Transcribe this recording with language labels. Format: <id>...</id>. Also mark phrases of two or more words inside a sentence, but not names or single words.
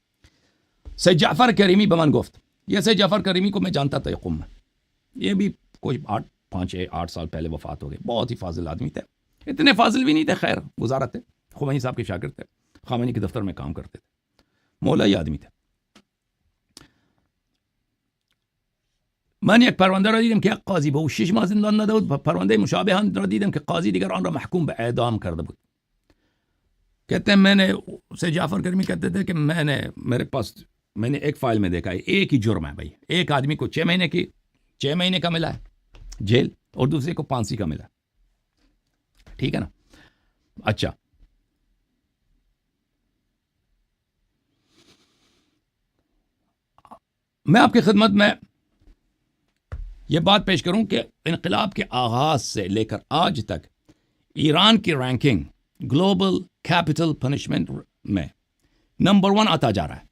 <ur>سید جعفر کریمی</ur> <fa>بمن گفت،</fa> <ur>یہ سید جعفر کریمی کو میں جانتا تھا قم میں، یہ بھی کوئی 8 سال پہلے وفات ہو گئے. بہت ہی فاضل آدمی تھے، اتنے فاضل بھی نہیں تھے، خیر گزارا تھے، خمینی صاحب کے شاگرد تھے، خامنہئی کے دفتر میں کام کرتے تھے، مولائی آدمی تھے.</ur> <fa>من یک پرونده را دیدم که یک قاضی به او 6 ماه زندان داده بود. پرونده مشابه هم را دیدم که قاضی دیگر آن را محکوم به اعدام کرده بود.</fa> <ur>کہتے ہیں میں نے سید جعفر کریمی کہتے تھے کہ میں نے ایک فائل میں دیکھا ہے، ایک ہی جرم ہے بھائی، ایک آدمی کو 6 مہینے کا ملا ہے جیل اور دوسرے کو پھانسی کا ملا. ٹھیک ہے نا. اچھا، میں آپ کی خدمت میں یہ بات پیش کروں کہ انقلاب کے آغاز سے لے کر آج تک ایران کی</ur> <en>ranking global capital punishment</en> <ur>میں نمبر 1 آتا جا رہا ہے.</ur>